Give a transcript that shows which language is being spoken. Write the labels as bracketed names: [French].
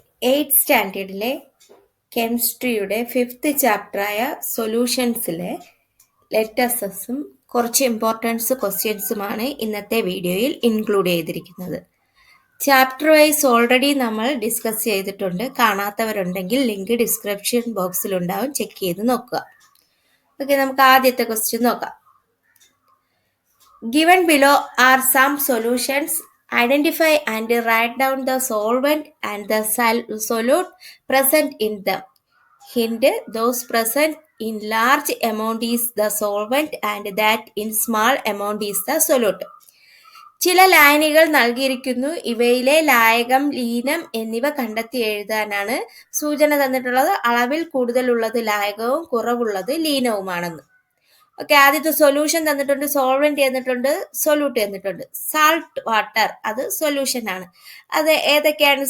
[Malayalam] 8th സ്റ്റാൻഡേർഡിലെ കെമിസ്ട്രിയുടെ 5th ചാപ്റ്ററായ സൊല്യൂഷൻസിലെ ലെറ്റസസും കുറച്ച് importance ക്വസ്റ്റ്യൻസുമാണ് ഇന്നത്തെ വീഡിയോയിൽ ഇൻക്ലൂഡ് ചെയ്തിരിക്കുന്നത്. ചാപ്റ്റർ വൈസ് ഓൾറെഡി നമ്മൾ ഡിസ്കസ് ചെയ്തിട്ടുണ്ട്. കാണാത്തവരുണ്ടെങ്കിൽ ലിങ്ക് ഡിസ്ക്രിപ്ഷൻ ബോക്സിലുണ്ടാവും, ചെക്ക് ചെയ്ത് നോക്കുക. ഓക്കെ, നമുക്ക് ആദ്യത്തെ ക്വസ്റ്റ്യൻ നോക്കാം. [English] Given below are some solutions. Identify and write down the solvent and the solute present in them. Hint: those present in large amount is the solvent and that in small amount is the solute. [Malayalam] ചില ലൈനുകൾ നൽകിയിരിക്കുന്നു. ഇവയിലെ ലായകം, ലീനം എന്നിവ കണ്ടെത്തി എഴുതാനാണ് സൂചന തന്നിട്ടുള്ളത്. അളവിൽ കൂടുതലുള്ളത് ലായകവും കുറവുള്ളത് ലീനവുമാണെന്ന്. ഓക്കെ, ആദ്യത്തെ സൊല്യൂഷൻ തന്നിട്ടുണ്ട്, സോൾവെന്റ് തന്നിട്ടുണ്ട്, സൊല്യൂട്ട് തന്നിട്ടുണ്ട്. സാൾട്ട് വാട്ടർ അത് സൊല്യൂഷൻ ആണ്. അത് ഏതൊക്കെയാണ്?